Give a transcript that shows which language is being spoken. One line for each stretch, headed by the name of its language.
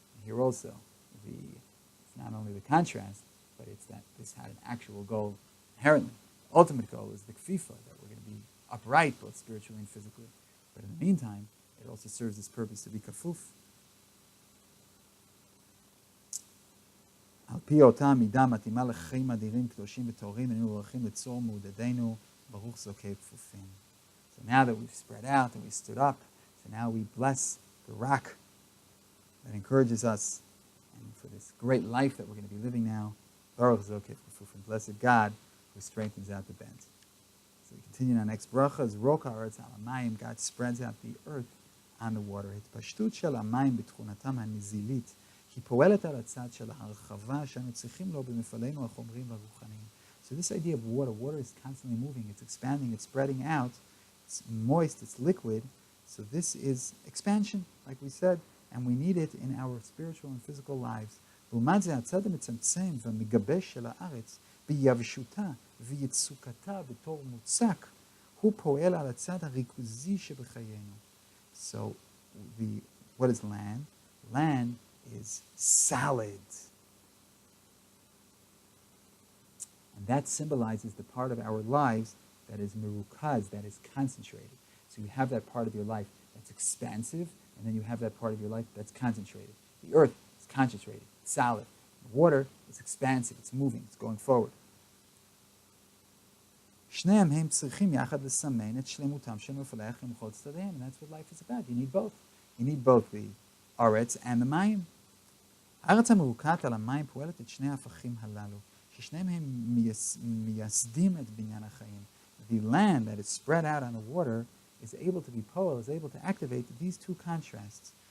English: And here also, it's not only the contrast, but it's that this had an actual goal inherently. The ultimate goal is the kfifa, that we're going to be upright, both spiritually and physically. But in the meantime, it also serves this purpose to be kafuf.
Hebrew: על פי אותה מידה מתאימה לחיים אדירים, קדושים וטהורים, היינו מבורכים לצור מעודדנו, ברוך זוקי כפופים.
English: So now that we've spread out and we stood up, so now we bless the rock that encourages us, and for this great life that we're going to be living now,
Hebrew: Baruch Zokeif Kfufim,
English: blessed God, who strengthens out the bent. So we continue in our next bracha, is
Hebrew: Roka Ha-aretz Hamayim.
English: God spreads out the earth on the water.
Hebrew: התפשטות של המים בתכונתם הנזילית, היא פועלת על הצד של ההרחבה שאנו צריכים לו במפעלינו החומריים והרוחניים.
English: So this idea of water is constantly moving, it's expanding, it's spreading out, it's moist, it's liquid. So this is expansion, like we said, and we need it in our spiritual and physical lives.
Hebrew: לעומת זה, הצד המצמצם והמגבש של הארץ, ביבשותה ויצוקתה בתור מוצק, הוא פועל על הצד הריכוזי שבחיינו.
English: So, what is land? Land is solid. And that symbolizes the part of our lives that is merukaz, that is concentrated. So you have that part of your life that's expansive, and then you have that part of your life that's concentrated. The earth is concentrated, it's solid. The water is expansive, it's moving, it's going forward.
Hebrew: שניהם הם צריכים יחד לסמן את שלמותם של מפלח למחול צדדיהם,
English: and that's what life is about. You need both. You need both the Ha-aretz and the Hamayim.
Hebrew: הארץ המרוקעת על המים פועלת את שני ההפכים הללו, ששניהם הם מייסדים את בניין החיים.
English: The land that is spread out on the water is able to be poel, is able to activate these two contrasts.